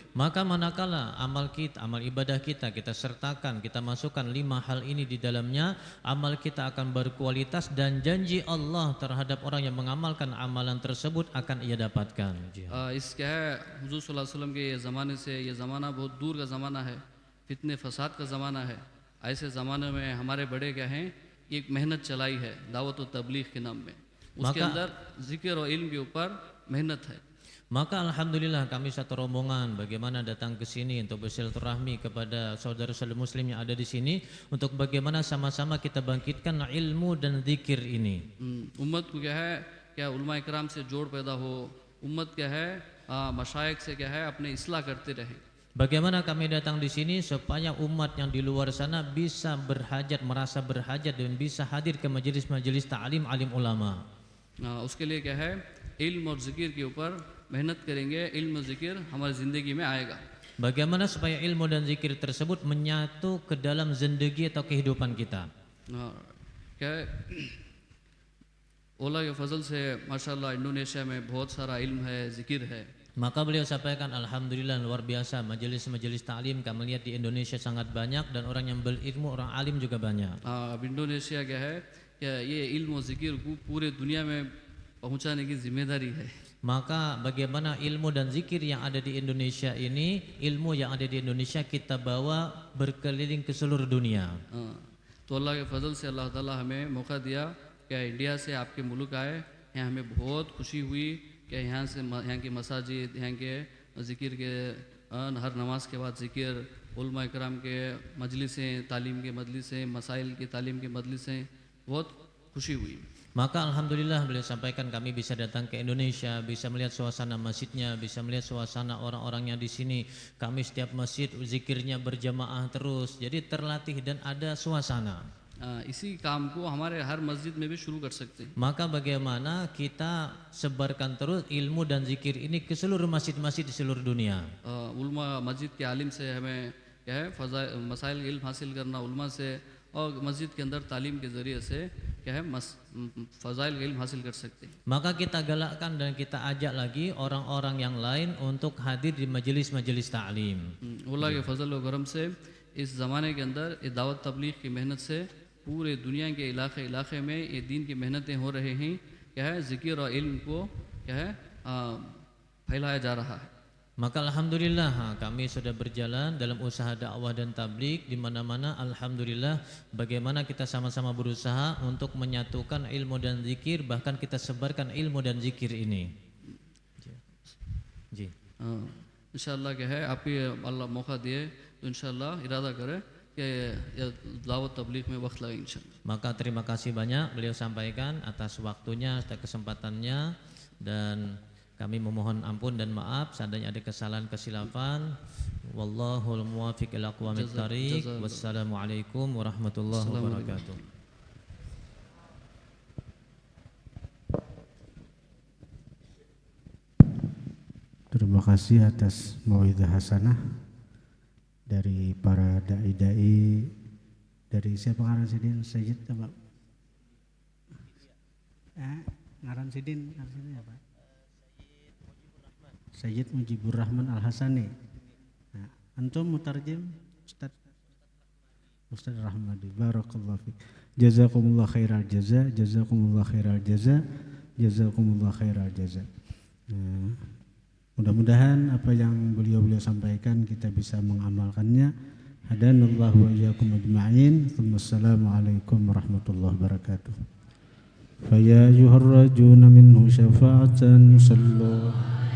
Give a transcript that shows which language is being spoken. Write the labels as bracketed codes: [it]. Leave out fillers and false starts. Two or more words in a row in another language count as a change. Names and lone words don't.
[id] Maka manakala amal kita, amal ibadah kita sertakan, kita masukkan 5 hal ini di dalamnya, amal kita akan berkualitas dan janji Allah terhadap orang yang mengamalkan amalan tersebut akan ia dapatkan. [hi] इस क्या है हुज़ूर [ar] صلى الله عليه وسلم [hi] के ये ज़माने से ये ज़माना बहुत दूर का ज़माना है, फितने फसाद का ज़माना है। ऐसे ज़माने में हमारे बड़े क्या हैं एक मेहनत चलाई है दावत और तबलीग के नाम में, उसके अंदर जिक्र और इल्म के ऊपर मेहनत है। [id] Maka alhamdulillah kami satu rombongan bagaimana datang ke sini untuk bersilaturahmi kepada saudara-saudara muslim yang ada di sini, untuk bagaimana sama-sama kita bangkitkan ilmu dan zikir ini. [hi] उम्मत को क्या उलमा इकराम से जोड़ पैदा हो, उम्मत क्या है मशाइख से क्या है अपने इस्लाह करते रहे। [id] Bagaimana kami datang di sini supaya umat yang di luar sana bisa berhajat, merasa berhajat dan bisa hadir ke majelis-majelis ta'lim alim ulama. [hi] उसके लिए क्या है इल्म और जिक्र के ऊपर मेहनत करेंगे, इल्म और जिक्र हमारी ज़िंदगी में आएगा। [id] Bagaimana supaya ilmu dan zikir tersebut menyatu ke dalam zindagi atau kehidupan kita. [hi] क्या है ओला के फजल से माशाल्लाह इंडोनेशिया में बहुत सारा इल्म है, जिक्र है। [id] Maka beliau sampaikan alhamdulillah luar biasa, majelis-majelis ta'lim kami lihat di Indonesia sangat banyak dan orang yang berilmu, orang alim juga banyak. [hi] अब इंडोनेशिया क्या है क्या ये इल्म और जिक्र को पूरे दुनिया में पहुंचाने की जिम्मेदारी है। [id] Maka bagaimana ilmu dan zikir yang ada di Indonesia ini, ilmu yang ada di Indonesia kita bawa berkeliling ke seluruh dunia. [hi] तो अल्लाह के फजल से अल्लाह ताला हमें मौका दिया क्या इंडिया से आपके मुल्क आए, यहाँ हमें बहुत खुशी हुई कि यहाँ की मसाजिद, यहाँ के ज़िक्र के हर नमाज के बाद ज़िक्र, उलमा इकराम के मजलिसें, तालीम के मजलिसें, मसाइल की तालीम के मजलिसें, बहुत खुशी हुई. [id] Maka alhamdulillah beliau sampaikan kami bisa datang ke Indonesia, bisa melihat suasana masjidnya, bisa melihat suasana orang-orangnya di sini. Kami setiap masjid zikirnya berjamaah terus, jadi terlatih dan ada suasana. [hi] इसी काम को हमारे हर मस्जिद में भी शुरू कर सकते हैं. [id] Maka bagaimana kita sebarkan terus ilmu dan zikir ini ke seluruh masjid-masjid di seluruh dunia. [hi] उलमा मस्जिद के आलिम से हमें क्या है मसाइल इल्म हासिल करना उलमा से, और मस्जिद के अंदर तालीम के ज़रिए से क्या है फ़ज़ाइल इल्म हासिल कर सकते हैं. [id] Maka kita galakkan dan kita ajak lagi orang-orang yang lain untuk hadir di majelis-majelis ta'lim. [hi] अल्लाह के फजल व करम से इस ज़माने के अंदर ये दावत तबलीग की मेहनत से पूरे दुनिया के इलाके में ये दीन की मेहनतें हो रहे हैं. क्या है ज़िक्र और इल्म को क्या है फैलाया जा रहा है. [id] Maka alhamdulillah kami sudah berjalan dalam usaha dakwah dan tabligh di mana-mana. Alhamdulillah bagaimana kita sama-sama berusaha untuk menyatukan ilmu dan zikir, bahkan kita sebarkan ilmu dan zikir ini. [hi] जी इंशाअल्लाह क्या है आप ही अल्लाह मौका दिए तो इंशाअल्लाह इरादा करें कि दावत तबलीग में वक्त लगे इंशाअल्लाह. [id] Maka terima kasih banyak beliau sampaikan atas waktunya, atas kesempatannya, dan kami memohon ampun dan maaf seandainya ada kesalahan kesilafan. [ar] والله الموفق إلى أقوم الطريق. والسلام عليكم ورحمة الله وبركاته. [id] Terima kasih atas mauidhah hasanah dari para dai-dai. [bjn] Dari siapa ngaran sidin? Sayyid apa? Ngaran sidin apa? Sayyid Mujibur Rahman Al-Hasani. [id] Nah, [ar] أنتم مترجم [id] Ustaz Rahmadi. [ar] بارك الله فيك. جزاكم الله خير الجزاء، جزاكم الله خير الجزاء، جزاكم الله خير الجزاء. [id] Nah, mudah-mudahan apa yang beliau sampaikan kita bisa mengamalkannya. [ar] هدانا الله وإياكم أجمعين. والسلام عليكم ورحمة الله وبركاته. فيا أيها الراجون منه شفاعة صلى الله